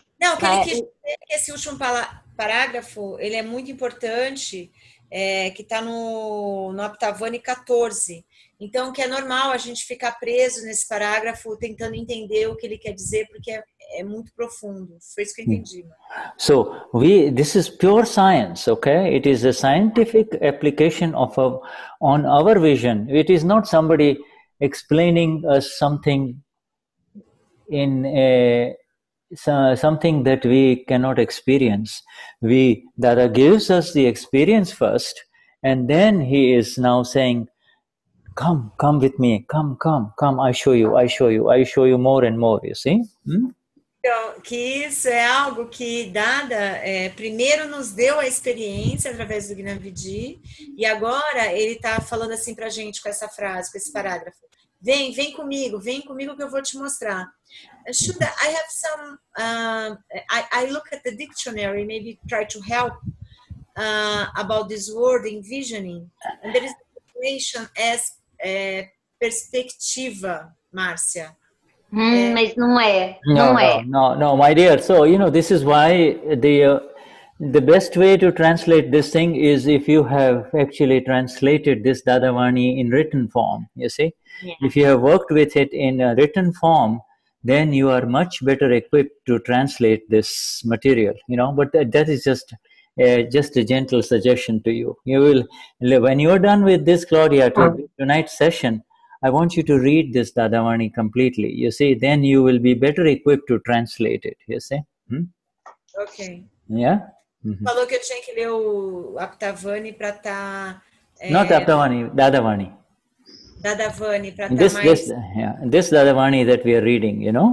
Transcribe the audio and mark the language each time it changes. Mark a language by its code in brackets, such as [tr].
[pt] Não, o que ele quis dizer é que esse último parágrafo, ele é muito importante, que está no Aptavani 14. Então, que é normal a gente ficar preso nesse parágrafo, tentando entender o que ele quer dizer, porque é muito profundo. Foi isso que eu entendi. [en] So, this is pure science, okay? It is a scientific application on our vision. It is not somebody explaining us something in something that we cannot experience. Dada gives us the experience first, and then he is now saying, come with me, come, I show you more and more, you see? [pt] Então, que isso é algo que Dada primeiro nos deu a experiência através do Gnani, e agora ele está falando assim pra gente com essa frase, com esse parágrafo. Vem comigo que eu vou te mostrar. [en] Shuddha, I have some, I look at the dictionary, maybe try to help about this word envisioning, and there is a definition as perspectiva, Marcia. [pt] Mas não é. [en] No, my dear. So, this is why the best way to translate this thing is if you have actually translated this Dadavani in written form, you see. Yeah. If you have worked with it in a written form, then you are much better equipped to translate this material, but that is just a gentle suggestion to you. You will, when you are done with this, Claudia, tonight's session, I want you to read this Dadavani completely. You see, then you will be better equipped to translate it. You see? Okay. Yeah. [pt] Falou que eu tinha que ler o Aptavani para estar. [en] Not Aptavani, Dadavani. [pt] Dadavani para estar mais. [en] This Dadavani that we are reading,